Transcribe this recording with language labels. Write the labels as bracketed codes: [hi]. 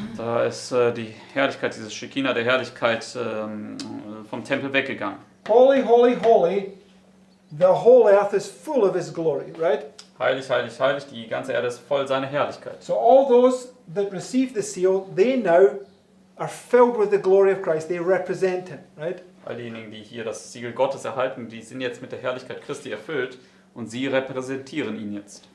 [de] Da ist die Herrlichkeit, dieses Shekinah der Herrlichkeit vom Tempel weggegangen. [en] Holy, holy, holy, the whole earth is full of his glory, right? [de] Heilig, heilig, heilig, die ganze Erde ist voll seiner Herrlichkeit. [en] So all those that receive the seal, they now are filled with the glory of Christ. They represent him, right? [de] All diejenigen, die hier das Siegel Gottes erhalten, die sind jetzt mit der Herrlichkeit Christi erfüllt und sie repräsentieren ihn jetzt.